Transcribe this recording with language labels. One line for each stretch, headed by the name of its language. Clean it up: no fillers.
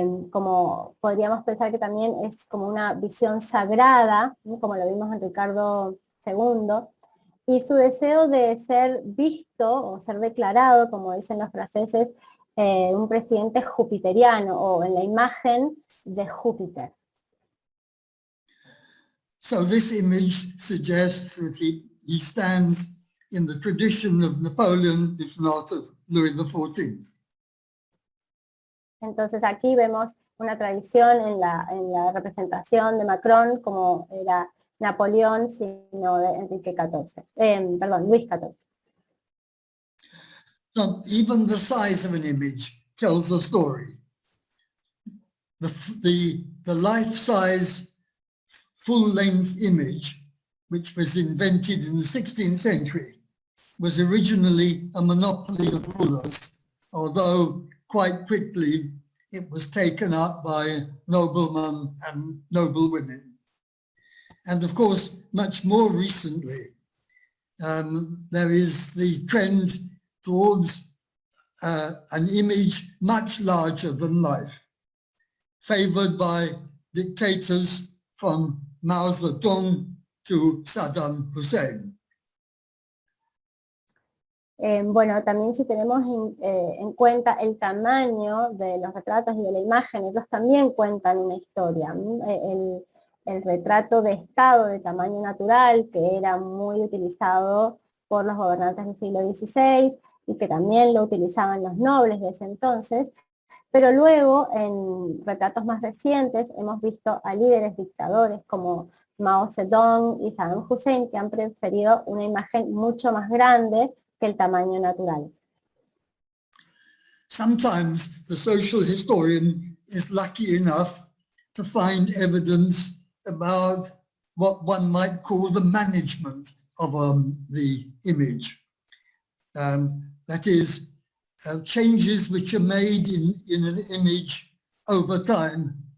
Spanish: Como podríamos pensar que también es como una visión sagrada, ¿no? Como lo vimos en Ricardo II, y su deseo de ser visto o ser declarado, como dicen los franceses, un presidente jupiteriano o en la imagen de Júpiter.
English: So this image suggests that he stands in the tradition of Napoleon, if not of Louis XIV.
Spanish: Entonces aquí vemos una tradición en la representación de Macron, como era Napoleón, sino de Enrique XIV, Luis XIV.
English: So even the size of an image tells a story. The life-size, full-length image, which was invented in the 16th century, was originally a monopoly of rulers, although quite quickly it was taken up by noblemen and noblewomen. And of course, much more recently, there is the trend towards an image much larger than life, favored by dictators from Mao Zedong to Saddam Hussein.
Spanish: Bueno, también si tenemos en cuenta el tamaño de los retratos y de la imagen, ellos también cuentan una historia. El retrato de Estado de tamaño natural, que era muy utilizado por los gobernantes del siglo XVI y que también lo utilizaban los nobles de ese entonces, Pero luego, en retratos más recientes, hemos visto a líderes dictadores como Mao Zedong y Saddam Hussein que han preferido una imagen mucho más grande que el tamaño natural.
English: Sometimes the social historian is lucky enough to find evidence about what one might call the management of the image. That is, changes which are made in an image over time.